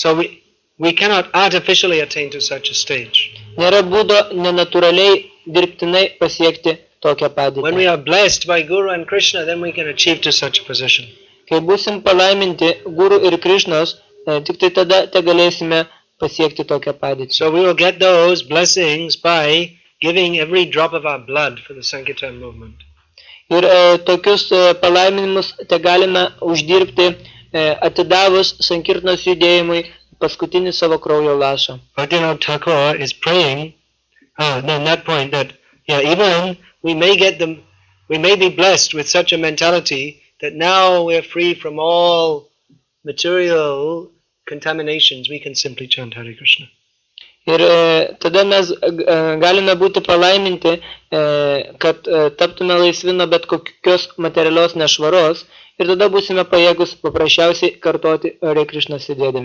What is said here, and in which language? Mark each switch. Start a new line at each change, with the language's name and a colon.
English: So we cannot artificially attain to such a stage.
Lithuanian: Nėra būdo nenatūraliai dirbtinai pasiekti tokią
English: When we
Lithuanian: padėtį.
English: are blessed by Guru and Krishna, then we can achieve to such a position.
Lithuanian: Kai būsim palaiminti Guru ir Krišnos, tik tai tada te galėsime pasiekti tokią padėtį.
English: So we will get those blessings by giving every drop of our blood for the Sankirtan movement.
Lithuanian: Ir tokius palaiminimus te galime uždirbti atidavus Sankirtanos judėjimui paskutinį savo kraujo lašą.
English: Bhaktivinoda Thakur is praying, on that point, that even we may be blessed with such a mentality that now we are free from all material contaminations, we can simply chant Hare Krishna.
Lithuanian: Ir tada mes galime būti palaiminti, kad taptume laisvi nuo bet kokios materialios nešvaros ir tada būsime pajėgus paprasčiausiai kartoti Hare Krishna sėdėdami.